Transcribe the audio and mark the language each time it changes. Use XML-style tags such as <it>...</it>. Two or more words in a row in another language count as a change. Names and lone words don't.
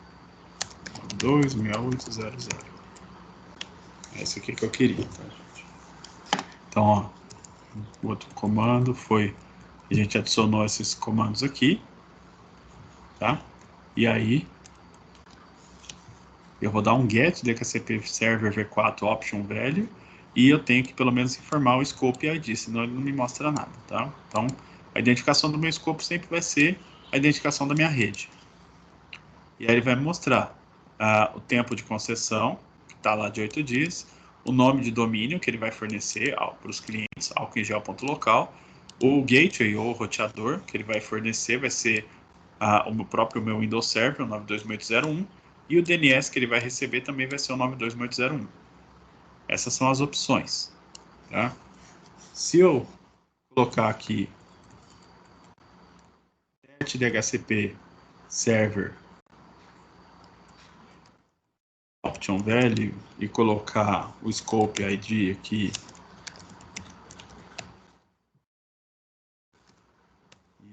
<pt>926800. É isso aqui que eu queria, tá, gente? Então, ó, o outro comando foi, a gente adicionou esses comandos aqui, tá? E aí, eu vou dar um</pt> <en>get DHCP server v4 option value</en> <pt>e eu tenho que pelo menos informar o</pt> <en>scope ID,</en> <pt>senão ele não me mostra nada, tá? Então, a identificação do meu escopo sempre vai ser a identificação da minha rede. E aí ele vai me mostrar o tempo de concessão, que está lá de 8 dias, o nome de domínio que ele vai fornecer para os clientes, álcoolingel.local, o gateway ou roteador que ele vai fornecer vai ser o próprio meu Windows Server, o 92801, e o DNS que ele vai receber também vai ser o 92801. Essas são as opções. Tá? Se eu colocar aqui</pt> <en>DHCP server option value</en> <pt>e colocar o</pt> <en>scope ID</en> <pt>aqui e</pt>